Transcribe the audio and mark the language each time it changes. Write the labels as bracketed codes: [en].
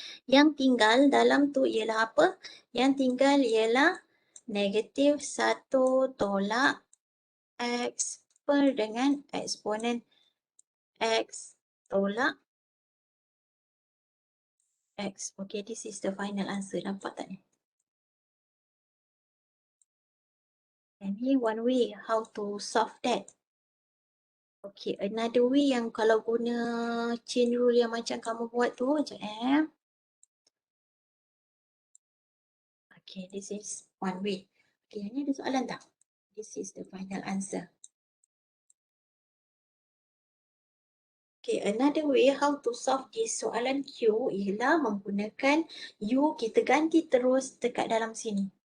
[ms] Yang tinggal dalam tu ialah apa? Yang tinggal ialah negatif 1 tolak x per dengan eksponen x tolak x. [en] Okay, this is the final answer. [ms] Nampak tak ni? And ni [en] one way how to solve that. [ms] Okay, another way yang kalau guna chain rule yang macam kamu buat tu, macam [en] Okay, this is one way. Okay, [ms] ni ada soalan tak? [en] This is the final answer. [ms] Okay, [en] another way how to solve this [ms] soalan Q ialah menggunakan U, kita ganti terus dekat dalam sini.